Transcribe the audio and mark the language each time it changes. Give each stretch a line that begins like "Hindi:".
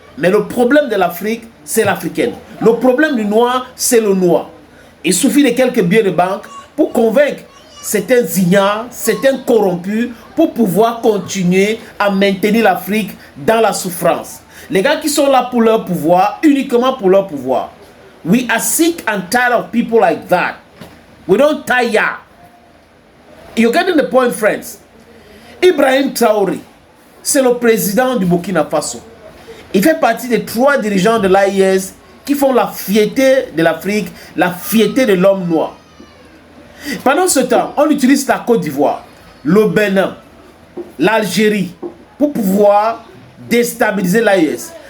French: Mais le problème de l'Afrique, c'est l'Africaine. Le problème du noir, c'est le noir. Il suffit de quelques billets de banque pour convaincre certains ignares, certains corrompus, pour pouvoir continuer à maintenir l'Afrique dans la souffrance. Les gars qui sont là pour leur pouvoir, uniquement pour leur pouvoir.
English: We are sick and tired of people like that. We don't tire. You're getting the point, friends.
French: Ibrahim Traoré, c'est le président du Burkina Faso. Il fait partie des 3 dirigeants de l'AIS qui font la fierté de l'Afrique, la fierté de l'homme noir. Pendant ce temps, on utilise la Côte d'Ivoire, le Bénin, l'Algérie pour pouvoir déstabiliser l'AIS.